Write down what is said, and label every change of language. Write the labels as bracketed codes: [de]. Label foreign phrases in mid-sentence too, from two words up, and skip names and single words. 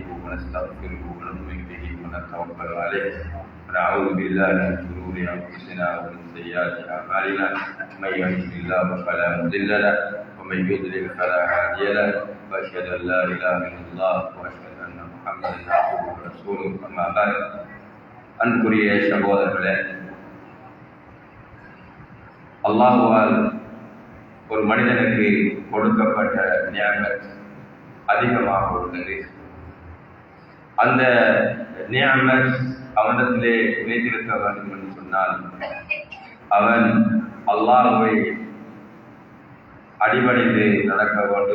[ar] ونستغفره ونؤمن به ونتوكل عليه ونعوذ بالله من شرور أنفسنا ومن سيئات أعمالنا من يهده الله فلا مضل له ومن يضلل فلا هادي له وأشهد أن لا إله إلا الله وأشهد أن محمدا عبده ورسوله أما بعد [ta] அன்புக்குரிய சகோதரர்களே, அல்லாஹ்வால் ஒரு மனிதனுக்கு கொடுக்கப்பட்ட நியமத் அதிகமாக உள்ளது. அந்த நியமத் அவனிடத்திலே நிலைத்திருக்க வேண்டும் என்று சொன்னால் அவன் அல்லாஹ்வை அடிபணிந்து நடக்க வேண்டும்.